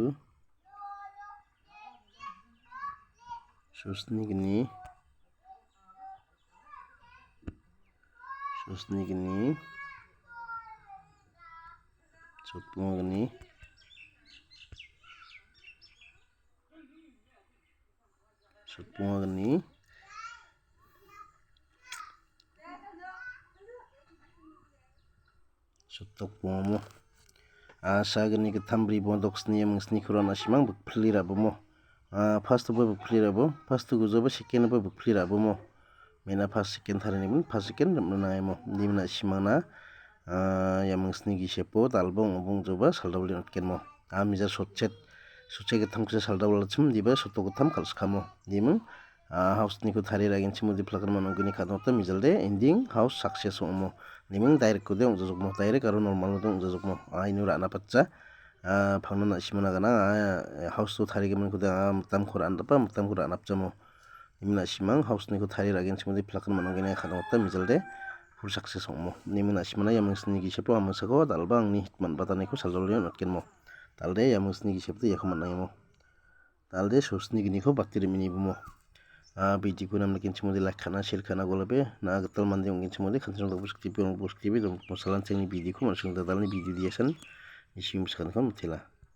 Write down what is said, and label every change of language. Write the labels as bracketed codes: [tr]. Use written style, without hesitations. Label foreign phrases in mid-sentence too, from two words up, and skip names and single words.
[grt] susni gini sutpungo gini sutokpungo mo asa gini gatham bri bondok sni mungsni khurana simang bukphli rabomo first bo bukphli rabo first gujobo second bo bukphli rabomo mena [en] first second [grt] tharani mun [en] first second [grt] ramnaimo nimna simana yamungsni gisepo dalbo obungjoba saldabli notkenmo amija sotchet gatham kse saldabla chim diba sotok gatham kalskamo nimung house ni ko thari ragin chimudi phlakan manongini khadamata mijalde [en] ending house success [grt] omo nimung direct kode ongjajokmo direct aro normal ode ongjajokmo ainu rana pacha phangnana simana gana house to thari gaman kode mutam khura andapa mutam khura anapchamo nimuna simang house ni ko thari ragin chimudi phlakan manongini khadamata mijalde [en] full success [grt] omo nimuna simana yamungsni gisepo amasako dalba angni hitman batani ko saljolni notkenmo talde yamungsni gisepto yakhamannaimo talde susni gini ko baktirimini bumo video ko namna kinchimodi like khana share khana golabe na gatal mandi kinchimodi khanchang dok busk tv dong busk tv dong mosalan chengni video ko mansung dadalni video diasan isim skhan kam thila